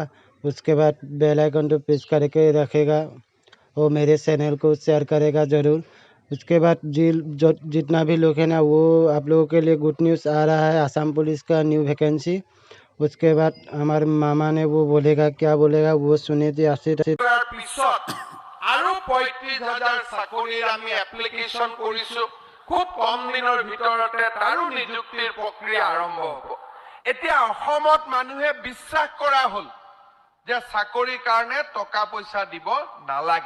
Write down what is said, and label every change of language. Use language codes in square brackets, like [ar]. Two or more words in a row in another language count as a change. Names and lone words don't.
[hi] उसके बाद [en] bell icon [hi] तो प्रेस करके रखेगा। वो मेरे चैनल को शेयर करेगा ज़रूर। उसके बाद जो जितना भी लोग हैं ना, वो आप लोगों के लिए [en] good news [hi] आ रहा है आसाम पुलिस का [en] new vacancy. [hi] उसके बाद हमारे मामा ने वो बोलेगा, क्या बोलेगा वो सुने थे। [as] পিছত আৰু ৩৫,০০০ চাকৰিৰ আমি এপ্লিকেশ্যন কৰিছো। খুব কম দিনৰ ভিতৰতে তাৰো নিযুক্তিৰ প্ৰক্ৰিয়া আৰম্ভ হ'ব। এতিয়া অসমত মানুহে বিশ্বাস কৰা হ'ল যে চাকৰিৰ কাৰণে টকা পইচা দিব নালাগে।